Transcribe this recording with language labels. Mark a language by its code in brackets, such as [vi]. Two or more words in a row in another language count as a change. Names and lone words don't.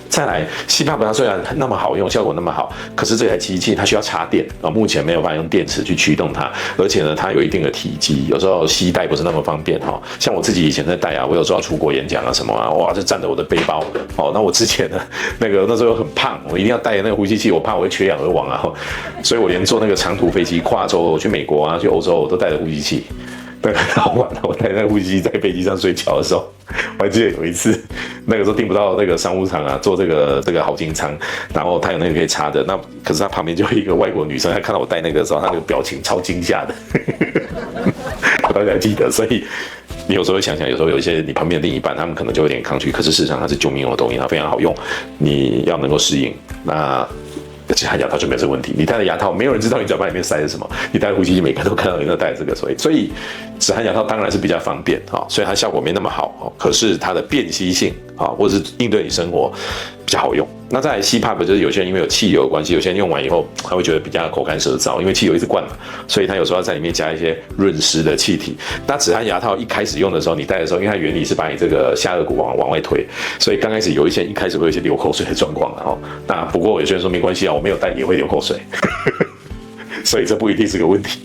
[zh] 再來 ，CPAP 它雖然那麼好用，效果那麼好，可是這台機器它需要插電啊，目前沒有辦法用電池去驅動它，而且呢，它有一定的體積，有時候攜帶不是那麼方便哈。像我自己以前在戴啊，我有時候要出國演講啊什麼啊，哇，就佔着我的背包。哦，那我之前呢，那時候很胖，我一定要帶那個呼吸器，我怕我會缺氧而亡啊，所以我連坐那個長途飛機跨洲去美國啊，去歐洲我都帶着呼吸器。對，好玩了。我帶那個呼吸器在飛機上睡覺的時候，我還記得有一次，那個時候訂不到那個商務艙啊，坐這個豪金艙，然後他有那個可以插的，那可是他旁邊就有一個外國女生，她看到我帶那個的時候，她那個表情超驚嚇的，我到現在還記得。所以你有時候會想想，有時候有一些你旁邊的另一半，他們可能就有點抗拒，可是事實上它是救命用的東西，它非常好用，你要能夠適應。那止鼾牙套就沒有這個問題，你戴的牙套，沒有人知道你嘴巴裡面塞了什麼。你戴的呼吸器，每個人都看到你都戴這個，所以止鼾牙套當然是比較方便啊，所以它效果沒那麼好，可是它的便攜性啊，或者是應對你生活比較好用。那在 CPAP 就是有些人因為有氣流的關係，有些人用完以後他會覺得比較口乾舌燥，因為氣流一直灌嘛，所以他有時候要在裡面加一些潤濕的氣體。那止鼾牙套一開始用的時候，你戴的時候，因為它原理是把你這個下顎骨往外推，所以剛開始有一些一開始會有一些流口水的狀況哈。那不過有些人說沒關係啊，我沒有戴也會流口水，所以這不一定是個問題。